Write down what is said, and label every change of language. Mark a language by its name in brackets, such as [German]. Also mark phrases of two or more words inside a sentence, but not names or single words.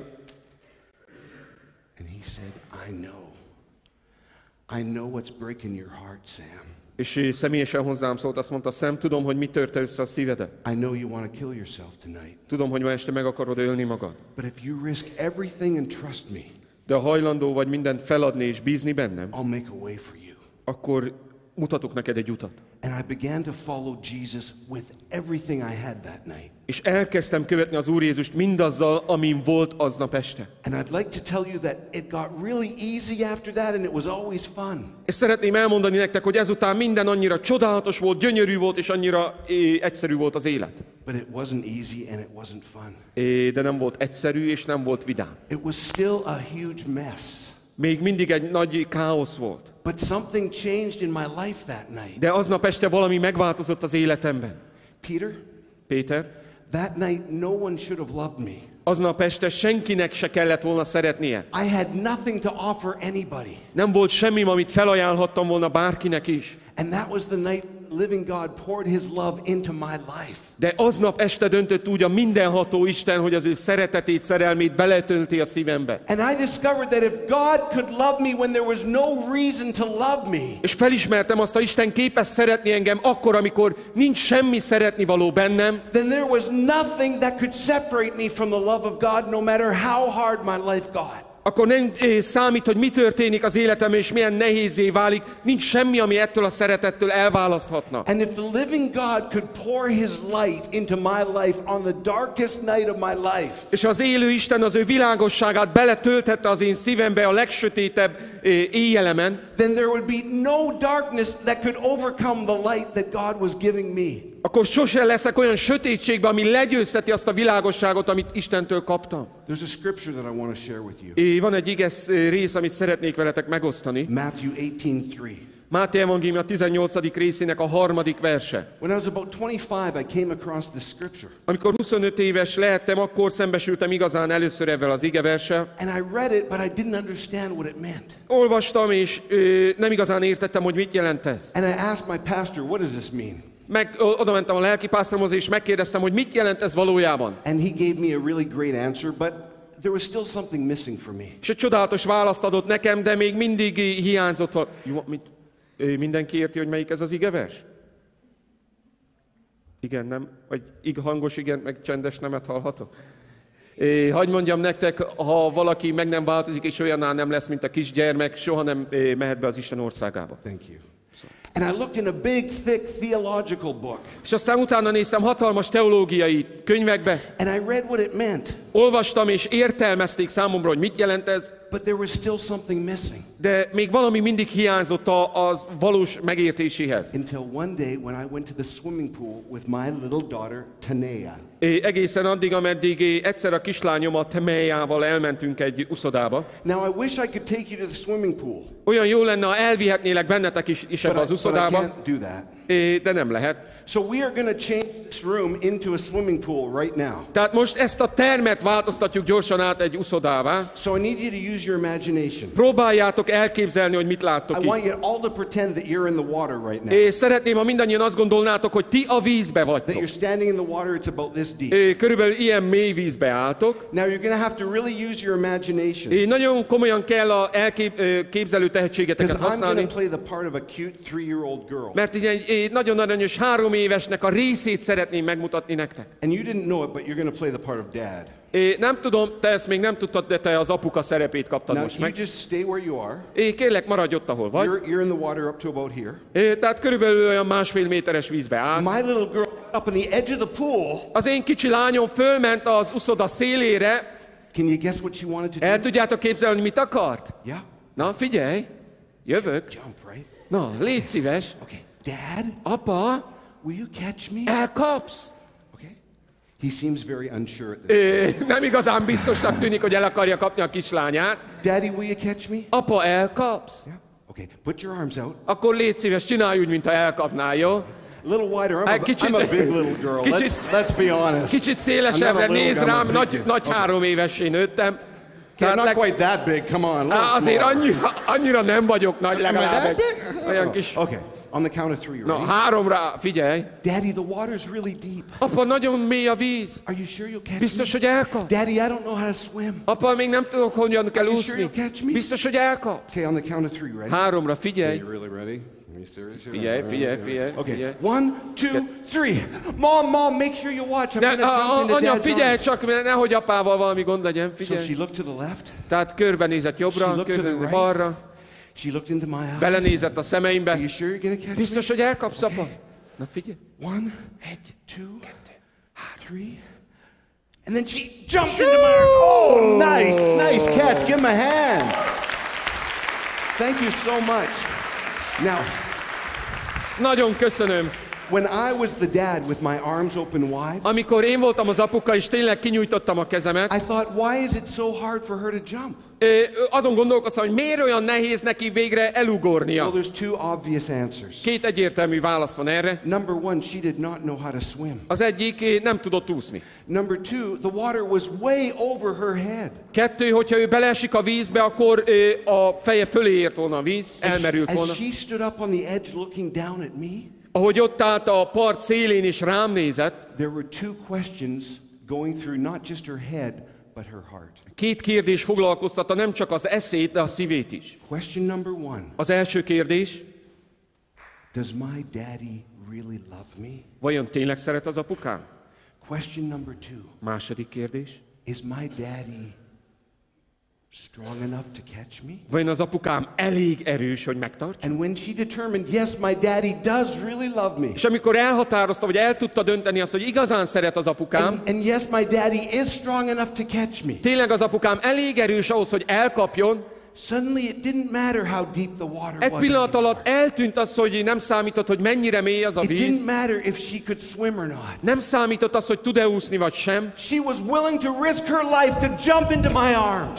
[English] And he said, I know what's breaking your heart, Sam. [Hungarian] És személyesen hozzám szólt, azt mondta, Sam, tudom, hogy mi törte össze a szívedet. [English] I know you want to kill yourself tonight. [Hungarian] Tudom, hogy ma este meg akarod ölni magad. [English] But if you risk everything and trust me, [Hungarian] de hajlandó vagy mindent feladni és bízni bennem, [English] I'll make a way for you. [Hungarian] Akkor mutatok neked egy utat. [English] And I began to follow Jesus with everything I had that night. [Hungarian] És elkezdtem követni az Úr Jézust mindazzal, amin volt aznap este. [English] And I'd like to tell you that it got really easy after that, and it was always fun. [Hungarian] És szeretném elmondani nektek, hogy ezután minden annyira csodálatos volt, gyönyörű volt, és annyira egyszerű volt az élet. [English] But it wasn't easy and it wasn't fun. [Hungarian] De nem volt egyszerű, és nem volt vidám. [English] It was still a huge mess. [Hungarian] Még mindig egy nagy káosz volt. [English] But something changed in my life that night. [Hungarian] De aznap este valami megváltozott az életemben. Péter, [English] that night no one should have loved me. [Hungarian] Aznap este senkinek se kellett volna szeretnie. [English] I had nothing to offer anybody. [Hungarian] Nem volt semmi, amit felajánlhattam volna bárkinek is. [English] And that was the night living God poured his love into my life. [Hungarian] De aznap este döntött úgy a mindenható Isten, hogy az ő szeretetét, szerelmét beletölti a szívembe. [English] And I discovered that if God could love me when there was no reason to love me. [Hungarian] És felismertem azt, hogy Isten képes szeretni engem akkor, amikor nincs semmi szeretnivaló bennem. [English] Then there was nothing that could separate me from the love of God, no matter how hard my life got. [Hungarian] akkor nem számít, hogy mi történik az életemben, és milyen nehézé válik. Nincs semmi, ami ettől a szeretettől elválaszthatna. [English] And if the living God could pour his light into my life on the darkest night of my life. [Hungarian] És az élő Isten az ő világosságát beletölthette az én szívembe a legsötétebb éjjelemen, [English] then there would be no darkness that could overcome the light that God was giving me. [Hungarian] akkor sosem leszek olyan sötétségben, ami legyőzheti azt a világosságot, amit Istentől kaptam. [English] There's a scripture that I want to share with you. [Hungarian] Van egy ige rész, amit szeretnék veletek megosztani. [English] Matthew 18:3. [Hungarian] Máté evangélium a 18. részének a 3. [English] verse. When I was about 25, I came across this scripture. [Hungarian] Amikor 25 éves lehettem, akkor szembesültem igazán először ezzel az igeverssel. [English] And I read it, but I didn't understand what it meant. [Hungarian] Olvastam, és nem igazán értettem, hogy mit jelent ez. [English] And I asked my pastor, what does this mean? [Hungarian] Oda mentem a lelkipásztoromhoz, és megkérdeztem, hogy mit jelent ez valójában. [English] And he gave me a really great answer, but there was still something missing for me. [Hungarian] És egy csodálatos választ adott nekem, de még mindig hiányzott. Mindenki érti, hogy melyik ez az igevers? Igen, nem? Vagy hangos igen, meg csendes nemet hallhatok? Hadd mondjam nektek, ha valaki meg nem változik, és olyanná nem lesz, mint a kisgyermek, soha nem mehet be az Isten országába. [English] Thank you. And I looked in a big, thick theological book. [Hungarian] És aztán utána néztem hatalmas teológiai könyvekbe. [English] And I read what it meant. [Hungarian] Olvastam, és értelmezték számomra, hogy mit jelent ez. [English] But there was still something missing. [Hungarian] De még valami mindig hiányzott az valós megértéséhez. [English] Until one day when I went to the swimming pool with my little daughter, Tanea. [Hungarian] Egészen addig, ameddig egyszer a kislányommal, Temeljával elmentünk egy uszodába. [English] Now I wish I could take you to the swimming pool. [Hungarian] Olyan jó lenne, ha elvihetnélek bennetek is ebbe az uszodába. [English] But I can't do that. [Hungarian] De nem lehet. [English] So we are going to change this room into a swimming pool right now. [Hungarian] Tehát most ezt a termet változtatjuk gyorsan át egy uszodává. [English] So I need you to use your imagination. [Hungarian] Próbáljátok elképzelni, hogy mit láttok [English] I [Hungarian] itt. [English] want you all to pretend that you're in the water right now. [Hungarian] És szeretném, ha mindannyian azt gondolnátok, hogy ti a vízbe [English] That [Hungarian] vagytok. [English] you're standing in the water, it's about this deep. [Hungarian] Körülbelül ilyen mély vízbe álltok. [English] Now you're going to have to really use your imagination. [Hungarian] Nagyon komolyan kell a elképzelő tehetségeteket [English] Because I'm going [Hungarian] használni. [English] to play the part of a cute 3-year-old girl. [Hungarian] Mert egy nagyon aranyos 3 évesnek a részét szeretném megmutatni nektek. [English] And you didn't know it, but you're going to play the part of dad. [Hungarian] Nem tudom, te ezt még nem tudtad, de te az apuka szerepét kaptad [English] Now [Hungarian] most [English] you [Hungarian] meg. [English] just stay where you are. [Hungarian] Kérlek, maradj ott, ahol vagy. [English] You're in the water up to about here. [Hungarian] Tehát körülbelül olyan 1,5 méteres vízbe állsz. [English] My little girl up on the edge of the pool. [Hungarian] Az én kicsi lányom fölment az uszoda szélére. [English] Can you guess what she wanted to do? [Hungarian] El tudjátok képzelni, hogy mit akart? [English] Yeah. [Hungarian] Na, figyelj, jövök. [English] Jump, right? [Hungarian] Na, légy szíves. [English] Okay. Dad, [Hungarian] Apa, [English] will you catch me? [Hungarian] elkapsz? [English] Okay. He seems very unsure at this. [Hungarian] Nem igazán biztosnak tűnik, hogy el akarja kapni a kislányát. [English] Daddy, will you catch me? [Hungarian] Apa, elkapsz? [English] Yeah. Okay. Put your arms out. [Hungarian] Akkor légy szíves, csinálj úgy, mintha elkapnál, jó? [English] A little wider. [Hungarian] Kicsit- [English] I'm a big little girl. [Hungarian] kicsit- [English] Let's be honest. [Hungarian] Kicsit [English] I'm [Hungarian] szélesebbre [English] not a little, [Hungarian] néz [English] I'm a [Hungarian] rám, [English] big [Hungarian] nagy [English] kid. [Hungarian] 3 évessé nőttem. [English] Okay, not [Hungarian] leg- [English] quite that big. Come on. a little [Hungarian] Azért [English] smaller. [Hungarian] annyira nem vagyok nagy, legalább [English] that [Hungarian] egy [English] big? [Hungarian] olyan kis... [English] Okay. On the count of 3, [Hungarian] Na, [English] ready? [Hungarian] 3-ra, figyelj. [English] Daddy, the water's really deep. [Hungarian] Apa, nagyon mély a víz. [English] Are you sure you'll catch [Hungarian] Biztos, [English] me? [Hungarian] hogy elkap? [English] Daddy, I don't know how to swim. [Hungarian] Apa, még nem tudok, hogyan kell [English] Are you sure [Hungarian] úszni. [English] you'll catch me? [Hungarian] Biztos, hogy elkap? [English] Okay, on the count of 3, ready? [Hungarian] 3-ra, [English] Are [Hungarian] figyelj. [English] you really ready? Are you serious? [Hungarian] Figyelj. [English] Okay, 1, 2, 3. Mom, make sure you watch. I'm [Hungarian] De, [English] gonna jump into [Hungarian] anya, [English] Dad's [Hungarian] figyelj [English] arms. [Hungarian] csak, mert nehogy apával valami gond legyen, [English] So [Hungarian] figyelj. [English] she looked to the left. [Hungarian] Tehát körbenézett [English] She [Hungarian] jobbra, [English] looked to the [Hungarian] körbenézett [English] right. [Hungarian] balra, [English] She looked into my eyes. [Hungarian] belenézett a [English] Are [Hungarian] szemeimbe. [English] you sure you're gonna catch me? [Hungarian] Biztos, hogy elkapsz, apa? Na figyelj. 1, 2, 3. [English] And then she jumped into my arms. Oh, nice catch. Give him a hand. Thank you so much. Now, [Hungarian] Nagyon köszönöm. [English] when I was the dad with my arms open wide, [Hungarian] Amikor én voltam az apuka, és tényleg kinyújtottam a kezemet, [English] I thought, why is it so hard for her to jump? [Hungarian] azon gondolkoztam, hogy miért olyan nehéz neki végre [English] Well, [Hungarian] elugornia. [English] there's 2 obvious answers. [Hungarian] 2 egyértelmű válasz van erre. [English] Number 1, she did not know how to swim. [Hungarian] Az egyik nem tudott úszni. [English] Number 2, the water was way over her head. [Hungarian] 2, hogyha ő beleesik a vízbe, akkor a feje fölé ért volna a víz, elmerült volna. [English] As she stood up on the edge looking down at me, [Hungarian] Ahogy ott állt a part szélén és rám nézett, [English] there were 2 questions going through not just her head, but her heart. [Hungarian] 2 kérdés foglalkoztatta nem csak az eszét, de a szívét is. [English] Question number 1, [Hungarian] Az első kérdés, [English] does my daddy really love me? [Hungarian] vajon tényleg szeret az apukám? [English] Question number 2, [Hungarian] Második kérdés, [English] is my daddy strong enough to catch me? [Hungarian] Vajon az apukám elég erős, hogy megtartsa? [English] And when she determined, yes, my daddy does really love me. [Hungarian] És amikor elhatározta, vagy el tudta dönteni azt, hogy igazán szeret az apukám, [English] And yes, my daddy is strong enough to catch me. [Hungarian] tényleg az apukám elég erős ahhoz, hogy elkapjon, [English] Suddenly it didn't matter how deep the water [Hungarian] egy [English] was. [Hungarian] pillanat alatt eltűnt az, hogy nem számított, hogy mennyire mély az a [English] It [Hungarian] víz. [English] didn't matter if she could swim or not. [Hungarian] Nem számított az, hogy tud-e úszni, vagy sem. [English] She was willing to risk her life to jump into my arms.